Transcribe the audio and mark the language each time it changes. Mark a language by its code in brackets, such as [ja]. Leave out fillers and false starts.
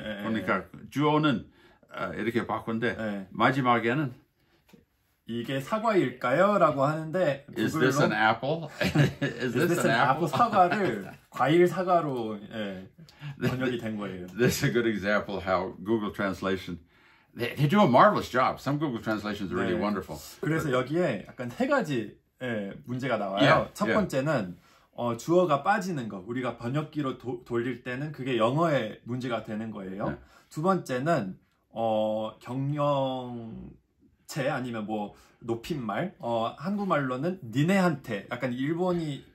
[ko] 그러니까 주어는 이렇게 바꾼데 마지막에는 이게 사과일까요? 라고 하는데 [en] Is this an apple? Is this an apple? [ko] 사과를 과일 사과로 번역이 된 거예요. [en] This is a good example how Google Translation They do a marvelous job. Some Google translations are really wonderful. [ko] 그래서 여기에 약간 세 가지 문제가 나와요. 첫 번째는 주어가 빠지는 거. 우리가 번역기로 돌릴 때는 그게 영어의 문제가 되는 거예요. 두 번째는 경영체 아니면 뭐 높임말. 한국말로는 니네한테 약간 일본이